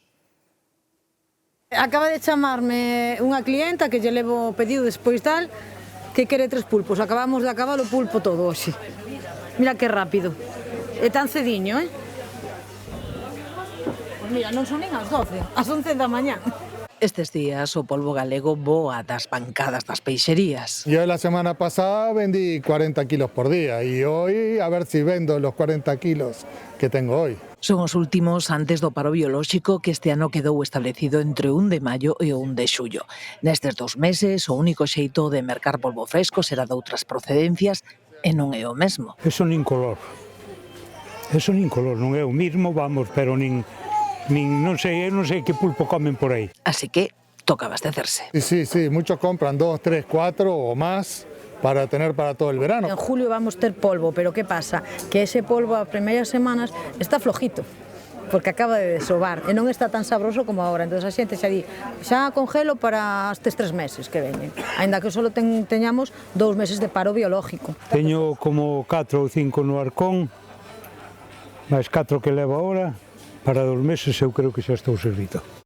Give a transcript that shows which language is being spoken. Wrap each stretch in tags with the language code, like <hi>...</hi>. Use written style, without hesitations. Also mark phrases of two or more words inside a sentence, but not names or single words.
<gl>Acaba de chamarme unha clienta que lle levo o pedido despois tal, que quere 3 pulpos. Acabamos de acabar o pulpo todo hoxe. Mira que rápido. É tan cediño, Pois mira, non son nin as 12, as 11 da mañá. Estes días o polvo galego voa das bancadas das peixerías.</gl> <es>Yo la semana pasada vendí 40 kilos por día y hoy a ver si vendo los 40 kilos que tengo hoy.</es> <gl>Son os últimos antes do paro biolóxico que este ano quedou establecido entre o 1 de maio e o 1 de xullo. Nestes 2 meses, o único xeito de mercar polvo fresco será de outras procedencias e non é o mesmo. Eso nin color, non é o mismo, vamos, pero non sei que pulpo comen por aí. Así que toca abastecerse.</gl> <es>Sí, muchos compran 2, 3, 4 o más para tener para todo el verano. En julio vamos a ter polvo, pero ¿qué pasa?</es> <gl>Que ese polvo a primeiras semanas está flojito, porque acaba de desovar e non está tan sabroso como agora. Entón a xente xa di, xa congelo para estes 3 meses que veñen, aínda que só teñamos 2 meses de paro biológico. Teño como 4 ou 5 no arcón, máis 4 que levo agora, para 2 meses eu creo que xa estou servido.</gl>